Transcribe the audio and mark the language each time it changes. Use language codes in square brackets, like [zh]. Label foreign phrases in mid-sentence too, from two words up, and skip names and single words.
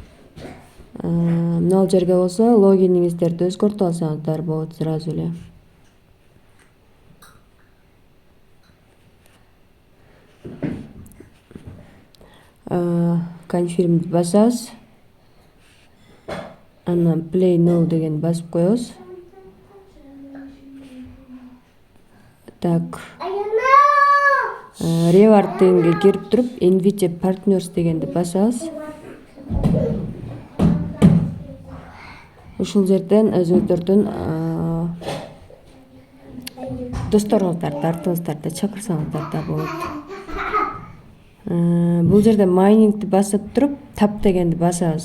[ky] Мына жерге болсо логиниңиздерди өзгөртүп алсаңыздар болот сразу эле. Confirm'ди басабыз. Анан [en] play now [ky] деген басып коебуз. Так. Reward дегенге кирип туруп, [en] invite partners [ky] дегенди басабыз. Ушул жерден өзүңүздөрдүн досторуңуздарды тартыңыздар да чакырсаңыздар да болот. Бул жерде майнингди басып туруп, tap дегенди басабыз.